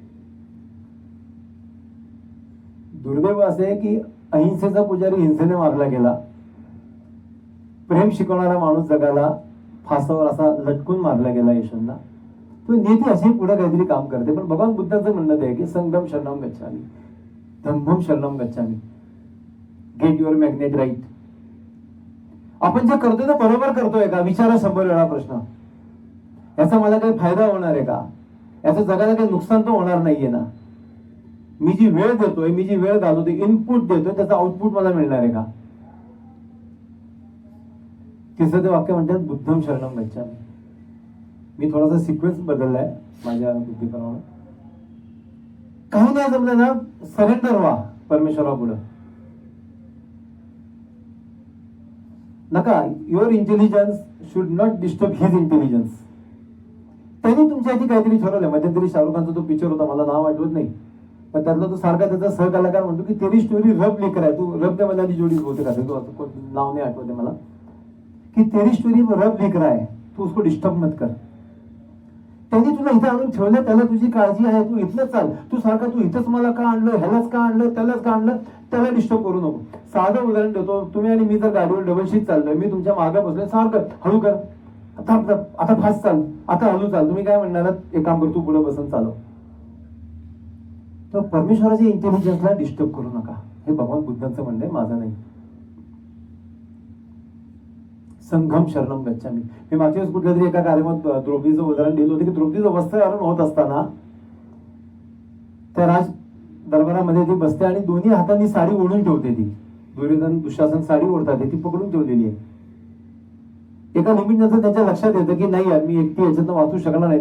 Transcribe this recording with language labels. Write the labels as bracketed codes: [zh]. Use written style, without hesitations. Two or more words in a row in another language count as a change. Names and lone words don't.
[mr] दुर्दैव असे की अहिंसेचा पुजारी हिंसेने मारला गेला. प्रेम शिकवणारा माणूस जगाला फासावर असा लटकून मारला गेला येशूंना. तो नीती अशी पुढे काहीतरी काम करते. पण भगवान बुद्धांचं म्हणणं आहे की [pi] संगम शरणम गच्छामी, धम्मम शरणम गच्छामी, [en] Get your magnet right. [mr] आपण जे करतोय ते बरोबर करतोय का, विचारा 100 वेळा प्रश्न. याचा मला काही फायदा होणार आहे का, याचं जगाला काही नुकसान तर होणार नाहीये ना. मी जी वेळ देतोय, मी जी वेळ घालवतोय, इनपुट देतोय, त्याचा आउटपुट मला मिळणार आहे का. तिसरं ते वाक्य म्हणतात [pi] बुद्धम शरणम गच्छामी. [mr] मी थोडासा सिक्वेन्स बदललाय माझ्या बुद्धीप्रमाणे. काही नाही जमलं ना, सरेंडर व्हा परमेश्वरा पुढे. [en] नका, your intelligence should not disturb his intelligence. [mr] त्यांनी तुमच्यासाठी काहीतरी ठरवलंय. मध्यंतरी शाहरुख खानचा तो पिक्चर होता, मला नाव आठवत नाही, पण त्यातला तो सारखा त्याचा सहकलाकार म्हणतो की [hi] तेरी स्टोरी रब लेकर [mr] आहे. तू रब ने बनानी जोडी बोलते का, तो नाव नाही आठवते मला, [hi] की तेरी स्टोरी रब लेकर आहे, तू उसको डिस्टर्ब मत कर. [mr] त्यांनी तुला इथं आणून ठेवलं, त्याला तुझी काळजी आहे, तू इथलंच चाल. तू सारखा तू इथंच मला का आणलं, ह्यालाच का आणलं, त्यालाच का आणलं, त्याला डिस्टर्ब करू नको. साधं उदाहरण देतो. तुम्ही आणि मी जर गाडीवर डबल शीट चाललोय, मी तुमच्या मागे बसलोय, सारखं हळू कर, आता फास्ट चाल, आता हळू चाल. तुम्ही काय म्हणणार, एक काम कर, तू पुढे बसून चालव. तर परमेश्वराच्या इंटेलिजन्सला डिस्टर्ब करू नका, हे भगवान बुद्धांचं म्हणणं आहे, माझं नाही. [pi] संघम शरणम गच्छामी. [mr] मी मागच्या वेळेस कुठल्या तरी एका कार्यक्रमात द्रौपदीचं उदाहरण दिलं होतं की द्रौपदीचं वस्त्रहरण होत असताना त्या राज दरबारामध्ये ती बसते आणि दोन्ही हातांनी साडी ओढून ठेवते. ती दुर्योधन दुःशासन साडी ओढतात, ती पकडून ठेवलेली आहे. एका लिमिट नंतर त्याच्या लक्षात येतं की नाही यार, मी एकटी याच्यातनं वाचू शकणार नाही.